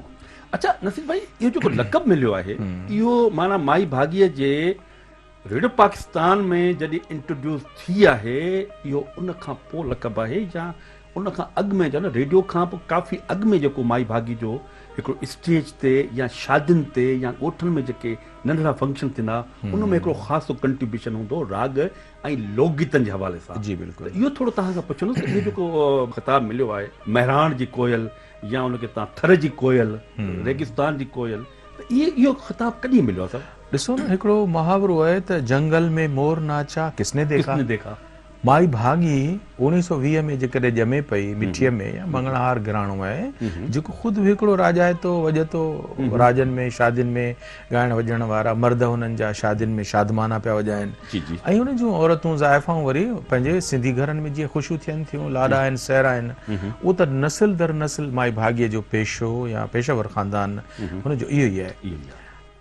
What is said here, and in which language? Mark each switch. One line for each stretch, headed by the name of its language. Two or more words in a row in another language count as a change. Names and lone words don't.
Sindhi: अच्छा नसीब भाई इहो जेको लक़ब मिलियो आहे इहो माना माई भाॻीअ जे रेडियो पाकिस्तान में जॾहिं इंट्रोड्यूस थी आहे इहो उन खां पोइ लक़ब आहे या उन खां अॻु में जो न रेडियो खां पोइ काफ़ी अॻु में जेको माई भाॻी जो हिकिड़ो स्टेज ते या शादियुनि ते या ॻोठनि में जेके नंढड़ा फंक्शन थींदा उन में हिकिड़ो ख़ासि कंट्रीब्यूशन हूंदो राग ऐं लोकगीतनि जे हवाले सां। जी बिल्कुलु। इहो थोरो तव्हां खां पुछंदुसि इहो जेको ख़िताबु मिलियो आहे महराण जी कोयल या उनखे तव्हां थर जी कोयल रेगिस्तान जी कोयल त इहो ख़िताबु कॾहिं मिलियो आहे सर? ॾिसो न हिकिड़ो मुहावरो आहे त
Hindi: जंगल में मोर नाचा किसने देखा।
Sindhi: माई भाॻी 1920 में जेकॾहिं ॼमे पई मिठीअ में या मंगणहार घराणो आहे जेको ख़ुदि बि हिकिड़ो राजाइतो वॼे थो राजनि में शादियुनि में ॻाइण वॼण वारा मर्द हुननि जा शादियुनि में शादमाना पिया वॼाइनि ऐं हुन जूं औरतूं ज़ाइफ़ाऊं वरी पंहिंजे सिंधी घरनि में जीअं ख़ुशियूं थियनि थियूं लाॾा आहिनि सहरा आहिनि उहो त नसिल दर नसिल माई भाॻीअ जो पेशो या पेशावर ख़ानदान हुनजो इहो ई आहे।